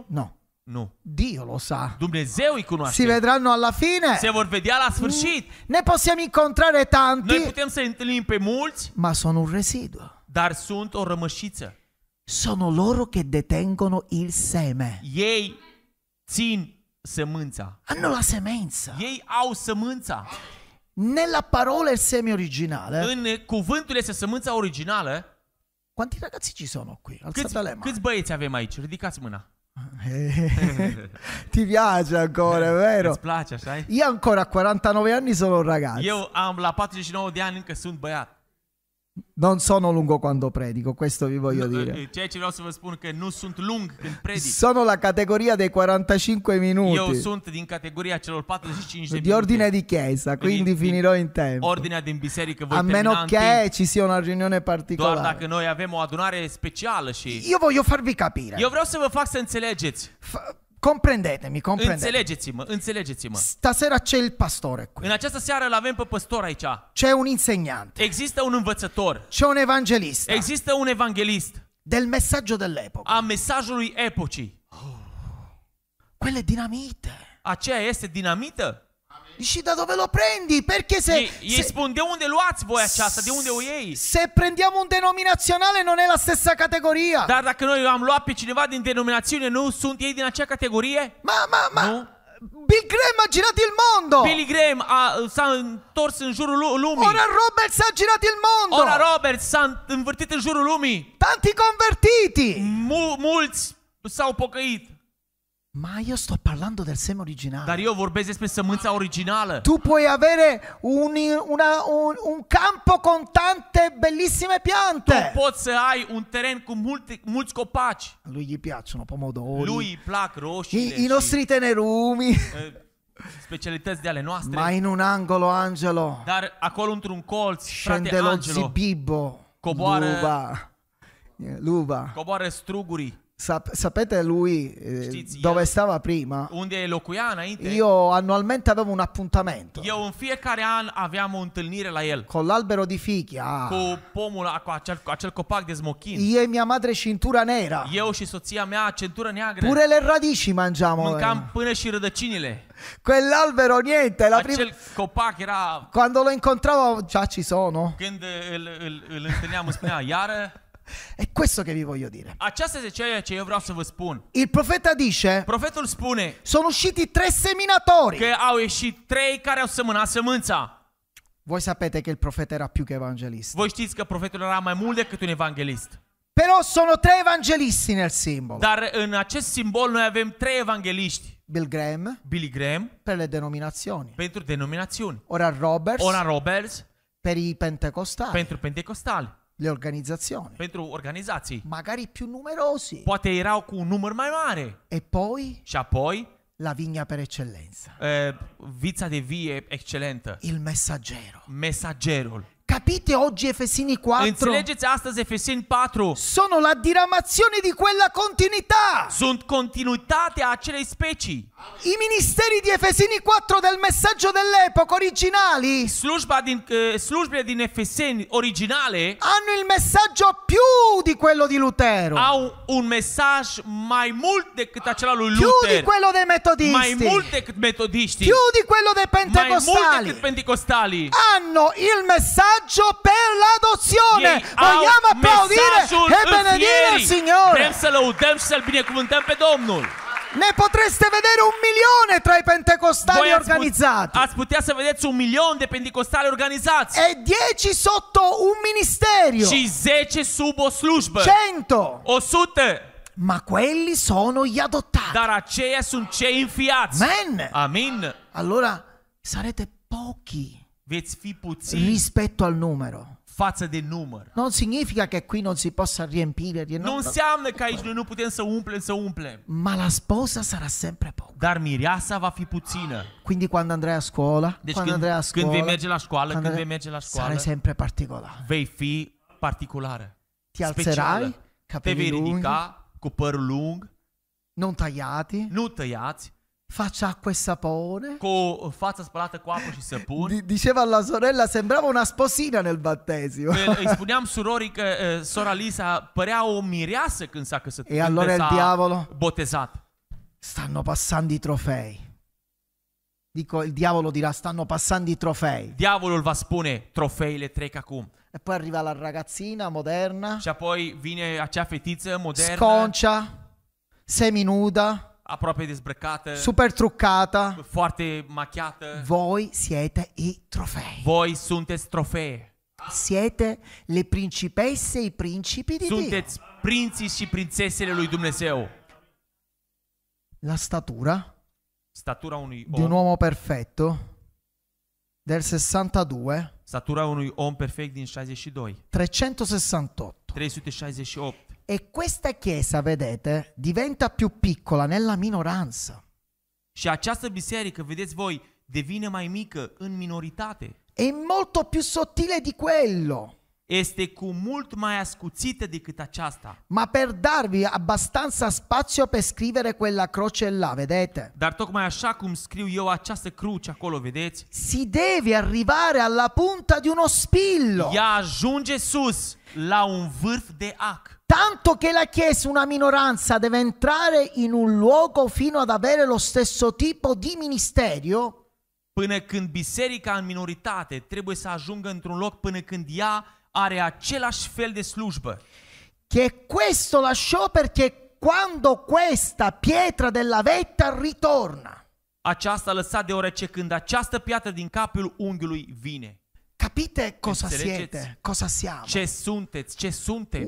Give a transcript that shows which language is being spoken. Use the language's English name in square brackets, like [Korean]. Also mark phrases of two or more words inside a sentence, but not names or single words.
[Italian] No, [Romanian] Nu. [Italian] Dio lo sa. [Romanian] Dumnezeu îi [Italian] Si [Romanian] cunoaște. [Italian] vedranno alla fine. [Romanian] Se vor vedea la sfârșit. [Italian] Ne possiamo incontrare [Romanian] Noi [Italian] tanti, [Romanian] putem să întâlnim pe mulți, [Italian] ma sono un residuo. [Romanian] dar sunt o rămășiță. [Italian] Sono loro che detengono il seme. [Romanian] Ei țin sămânța. [Italian] Hanno la semenza. [Romanian] Ei au sămânța. [Italian] Nella parola il seme originale. [Romanian] În cuvântul este sămânța originală. [Italian] Quanti ragazzi ci sono qui? Alzate le mani. [Romanian] Câți băieți avem aici? Ridicați mâna. [Italian] Ti piace ancora, vero? [Romanian] Îți place, așa -i? [Italian] Io ancora a 49 anni sono un ragazzo. [Romanian] Eu la 49 de ani încă sunt băiat. [Italian] Non sono lungo quando predico, questo vi voglio dire. [Romanian] Ceea ce vreau să vă spun că nu sunt lung când predic. [Italian] Sono la categoria dei 45 [Romanian] Eu [Italian] minuti [Romanian] sunt din categoria celor 45 de [Italian] di ordine [Romanian] minute. [Italian] di chiesa, quindi finirò in tempo. [Romanian] Ordinea din biserică voi [Italian] A [Romanian] termina [Italian] meno [Romanian] în [Italian] che [Romanian] timp. [Italian] ci sia una riunione [Romanian] Doar [Italian] particolare. [Romanian] dacă noi avem o adunare specială și... [Italian] Io voglio farvi capire. [Romanian] Eu vreau să vă fac să înțelegeți. [Italian] Comprendetemi, [Romanian] Înțelegeți-mă, înțelegeți-mă. [Italian] Stasera c'è il pastore qui. [Romanian] În această seară îl avem pe păstor aici. [Italian] C'è un insegnante. [Romanian] Există un învățător. [Italian] C'è un evangelista. [Romanian] Există un evanghelist [Italian] Del messaggio dell'epoca. [Romanian] a mesajului epocii. [Italian] Quella è dinamite. [Romanian] Aceea este dinamită? [Italian] Dici da dove lo prendi? Perché [Romanian] Ei spun, de unde luați voi aceasta? De unde o iei? [Italian] se prendiamo un denominazionale non è la stessa categoria. [Romanian] Dar dacă noi am luat pe cineva din denominațiune, nu sunt ei din acea categorie? [Italian] Ma [Romanian] Nu? [Italian] Bill Graham ha girato il mondo. [Romanian] Billy Graham s-a întors în jurul lumii. [Italian] Ora Roberts ha girato il mondo. [Romanian] Ora Roberts s-a învârtit în jurul lumii. [Italian] Tanti convertiti. [Romanian] Mulți s-au pocăit. [Italian] Ma io sto parlando del seme originale. [Romanian] Dar eu vorbesc despre sămânța originală. [Italian] Tu puoi avere un campo con tante bellissime piante. [Romanian] Tu poți să ai un teren cu mulți copaci. [Italian] A lui gli piacciono pomodori. [Romanian] Lui îi plac roșiile [Italian] I nostri tenerumi. [Romanian] specialități de ale noastre. [Italian] Ma in un angolo, Angelo, [Romanian] Dar acolo într-un colț, [Italian] scende [Romanian] frate [Italian] lo Angelo, zibibbo. [Romanian] Coboară- Luba. coboară strugurii. [Italian] Sapete lui [Romanian] Știți, [Italian] dove [Romanian] el- [Italian] stava prima? [Romanian] Unde locuia înainte, [Italian] Io annualmente avevo un appuntamento [Romanian] eu în fiecare an aveam o întâlnire la el. [Italian] con l'albero di fichi. [Romanian] Cu pomul, cu acel copac de smochin. [Italian] Io e mia madre cintura nera. [Romanian] Eu și soția mea, centură neagră, [Italian] Pure le radici mangiamo. [Romanian] mâncam până și rădăcinile. [Italian] Quell'albero niente, la prima... [Romanian] Acel copac era... [Italian] Quando lo incontravo già ci sono. [Romanian] Când îl întâlneam, îmi spunea, iară, [Italian] È questo che vi voglio dire. [Romanian] aceasta este ceea ce eu vreau să vă spun. [Italian] Il profeta dice: [Romanian] Profetul spune [Italian] sono usciti 3 seminatori. [Romanian] că au ieșit 3 care au semănat sămânța. [Italian] Voi sapete che il profeta era più che evangelista. [Romanian] Voi știți că profetul era mai mult decât un evanghelist. [Italian] Però sono 3 evangelisti nel simbolo. [Romanian] Dar în acest simbol noi avem 3 evangeliști. [Italian] Bill Graham [Romanian] Billy Graham [Italian] per le denominazioni. [Romanian] pentru denominațiuni. [Italian] Ora Roberts [Romanian] Oral Roberts [Italian] per i pentecostali. [Romanian] pentru pentecostali. [Italian] Le organizzazioni. [Romanian] Pentru organizații. [Italian] Magari più numerosi. [Romanian] Poate erau cu un număr mai mare. [Italian] E poi [Romanian] Și apoi [Italian] la vigna per eccellenza. [Romanian] vița de vie excelentă. [Italian] Il messaggero. [Romanian] Mesagerul. [Italian] Capite oggi Efesini 4? [Romanian] Înțelegeți astăzi Efeseni 4? [Italian] Sono la diramazione di quella continuità. [Romanian] Sunt continuitatea acelei specii. [Italian] I ministeri di Efesini 4 del messaggio dell'epoca originali [Romanian] Slujbele din Efeseni originale [Italian] hanno il messaggio più di quello di Lutero, [Romanian] au un mesaj mai mult decât acela lui [Italian] più di [Romanian] Luther, [Italian] quello dei [Romanian] mai [Italian] metodisti, [Romanian] mult decât metodiștii, [Italian] più di quello dei [Romanian] mai mult decât [Italian] pentecostali. [Romanian] pentecostalii. [Italian] Hanno il messaggio per l'adozione. [Romanian] Ei au [Italian] Vogliamo applaudire [Romanian] mesajul [Italian] e benedire il [Romanian] înfierii. [Italian] Signore. [Romanian] Vrem să lăudăm și să-L binecuvântăm pe Domnul. [Italian] Ne potreste vedere 1 milione tra i pentecostali [Romanian] Voi [Italian] organizzati [Romanian] ați putea să vedeți 1 milion de pentecostali organizați [Italian] e 10 sotto un ministerio, [Romanian] și 10 sub o slujbă, [Italian] 100. [Romanian] 100. [Italian] Ma quelli sono gli adottati. [Romanian] Dar aceia sunt cei înfiați. [Italian] Amen. [Romanian] Amin. [Italian] Allora sarete pochi [Romanian] Veți fi puțini [Italian] rispetto al numero. [Romanian] față de număr. [Italian] Non significa che qui non si possa riempire, [Romanian] Nu înseamnă că aici noi nu putem să umplem. [Italian] ma la sposa sarà sempre poca. [Romanian] Dar mireasa va fi puțină. [Italian] Quindi quando andrai a scuola, [Romanian] Deci [Italian] quando andrai a [Romanian] când [Italian] scuola, [Romanian] vei merge la școală, [Italian] quando [Romanian] când vei [Italian] andrai- [Romanian] merge la școală, [Italian] sarai sempre particolare. [Romanian] vei fi particulară. [Italian] Ti [Romanian] specială. [Italian] alzerai, [Romanian] Te [Italian] capelli [Romanian] vei [Italian] lunghi, [Romanian] ridica cu părul lung, [Italian] non tagliati, [Romanian] nu tăiați, [Italian] faccia acqua e sapone. [Romanian] cu fața spălată cu apă și săpun. [Italian] Diceva alla sorella, sembrava una sposina nel battesimo. [Romanian] Îi spuneam surorii că sora Lisa părea o mireasă când s-a căsătorit, [Italian] E allora il diavolo? [Romanian] botezat. [Italian] Stanno passando i trofei. Dico, il diavolo dirà, stanno passando i trofei. [Romanian] Diavolul va spune, trofeile trec acum. [Italian] E poi arriva la ragazzina moderna, [Romanian] Și apoi vine acea fetiță modernă, [Italian] sconcia, seminuda, [Romanian] aproape dezbrăcată, [Italian] super truccata. [Romanian] foarte machiată. [Italian] Voi siete i trofei. [Romanian] Voi sunteți trofee. [Italian] Siete le principesse e i principi di Dio. [Romanian] Sunteți prinții și prințesele lui Dumnezeu. [Italian] la statura [Romanian] statura unui [Italian] di un [Romanian] om, [Italian] uomo perfetto del 62, [Romanian] statura unui om perfect din 62, [Italian] 368. [Romanian] 368. [Italian] E questa chiesa, vedete, diventa più piccola nella minoranza. [Romanian] Și această biserică, vedeți voi, devine mai mică în minoritate. [Italian] È molto più sottile di quello. [Romanian] Este cu mult mai ascuțită decât aceasta. [Italian] Ma per darvi abbastanza spazio per scrivere quella croce là, vedete? [Romanian] Dar tocmai așa cum scriu eu această cruce acolo, vedeți? [Italian] Si deve arrivare alla punta di uno spillo. [Romanian] Ea ajunge sus, la un vârf de ac. [Italian] Tanto che la Chiesa, una minoranza, deve entrare in un luogo fino ad avere lo stesso tipo di ministerio, [Romanian] Până când biserica în minoritate trebuie să ajungă într-un loc până când ea are același fel de slujbă. [Italian] che questo lasciò perché quando questa pietra della vetta ritorna. [Romanian] Aceasta a lăsat deoarece când această piatră din capul unghiului vine. [Italian] Capite cosa [Romanian] Înțelegeți? [Italian] siete? Cosa siamo? [Romanian] Ce sunteți? Ce suntem?